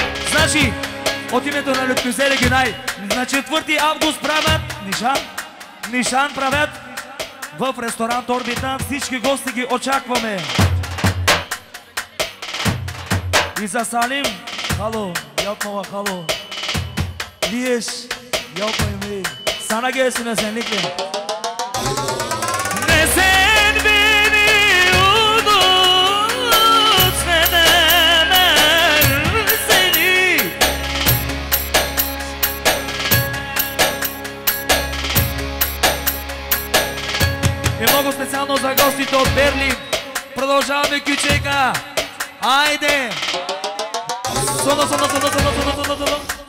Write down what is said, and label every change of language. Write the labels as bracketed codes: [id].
[bg] Значи, от името на Лютмюзе Регионай, на 4 август правят Нишан правят в ресторант Орбита. Всички гости ги очакваме. И за Салим, [tr] halo, yapma bak halo. Liyeş, yapmayın bey. Sana gelsin özellikle. Ne sen beni unut, ne de ben seni. [bg] И много специално за гостите от Берлин. Продължаваме кючейка. Айде! Соло, соло, соло, соло, соло, соло, соло.